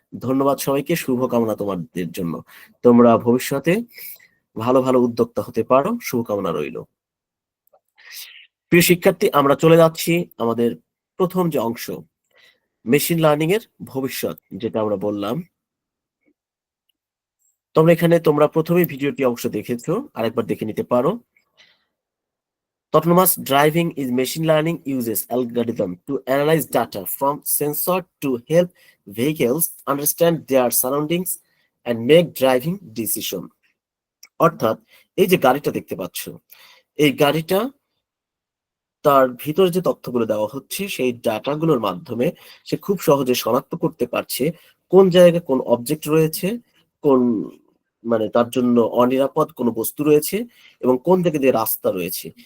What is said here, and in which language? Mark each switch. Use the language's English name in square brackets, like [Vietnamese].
[Bangla] ধন্যবাদ সবাইকে, শুভকামনা তোমাদের জন্য। তোমরা ভবিষ্যতে ভালো ভালো উদ্যোক্তা হতে পারো, শুভকামনা রইল। প্রিয় শিক্ষার্থী, আমরা চলে যাচ্ছি আমাদের প্রথম যে অংশ, মেশিন লার্নিং এর ভবিষ্যৎ, যেটা আমরা বললাম। তোমরা প্রথমে ভিডিওটি অবশ্য দেখেছো, আরেকবার দেখে নিতে পারো। [English] Autonomous driving is machine learning uses algorithm to analyze data from sensor to help vehicles understand their surroundings and make driving decision. [Bangla] অর্থাৎ এই যে গাড়িটা দেখতে পাচ্ছ, এই গাড়িটা তার ভিতরে যে তথ্যগুলো দেওয়া হচ্ছে সেই ডাটাগুলোর মাধ্যমে সে খুব সহজে শনাক্ত করতে পারছে কোন জায়গায় কোন অবজেক্ট রয়েছে, কোন মানে তার জন্য অনিরাপদ কোন বস্তু রয়েছে, এবং কোন দিকে দিয়ে রাস্তা রয়েছে।